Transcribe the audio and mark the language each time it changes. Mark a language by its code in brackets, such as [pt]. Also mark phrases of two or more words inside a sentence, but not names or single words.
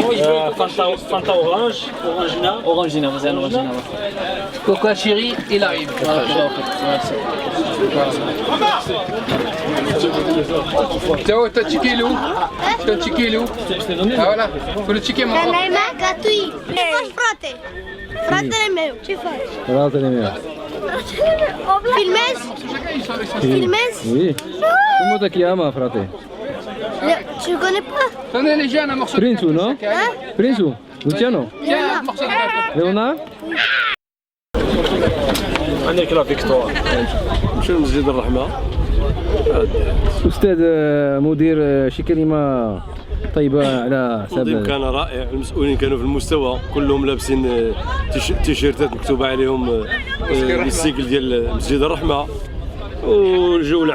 [fr] Fanta orange, Orangina, vous avez un Orangina. Coca Chéri, il arrive. Ciao, t'as ticket où? T'as ticket où? Ah voilà, faut le ticket maintenant. Canal gratuit. [ro] Ce faci, frate? Fratele meu, ce faci? Fratele meu. Filmezi? Filmezi? [fr] Oui. Comment te chiama, frate? Tu le connais pas? Tenez les jeunes, un morceau de Prinsu, non? Hein? Prinsu? Luciano? Tiens, un morceau de gâteau. Léonard? [ar] عندك لا فيكتوار نمشيو لمسجد الرحمه. أستاذ مدير شي كلمة طيبة على التنظيم كان رائع، المسؤولين كانوا في المستوى، كلهم لابسين تيشيرتات مكتوبة عليهم بالسيكل ديال مسجد الرحمة، والجو العام